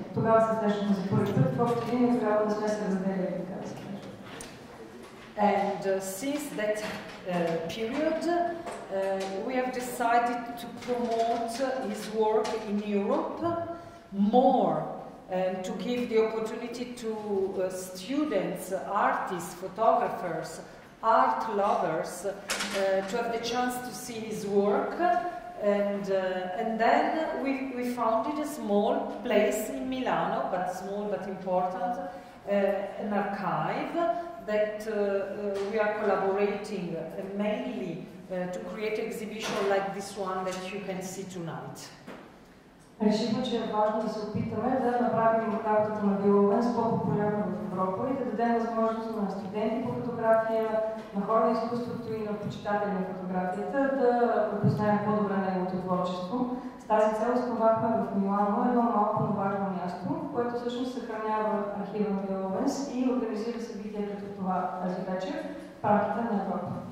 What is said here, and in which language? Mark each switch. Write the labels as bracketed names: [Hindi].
[Bulgarian] Тогава се срещнахме за първи път, в години тогава да сме се разделяли, така да се каже. [English] And since that period, we have decided to promote his work in Europe more, to give the opportunity to students, artists, photographers, art lovers to have the chance to see his work. And then we founded a small place in Milano, but small but important, an archive that we are collaborating mainly to create an exhibition like this one that you can see tonight. [Bulgarian] Решихме, че е важно да се опитаме да направим работата на Бил Оуенс по-популярна в Европа и да дадем възможност на студенти по фотография, на хора на изкуството и на почитатели на фотографията да познаем по-добре неговото творчество. С тази цел основахме в Милано едно малко, но важно място, което всъщност съхранява архива на Бил Оуенс и организира събития като това тази вечер в рамките на Европа.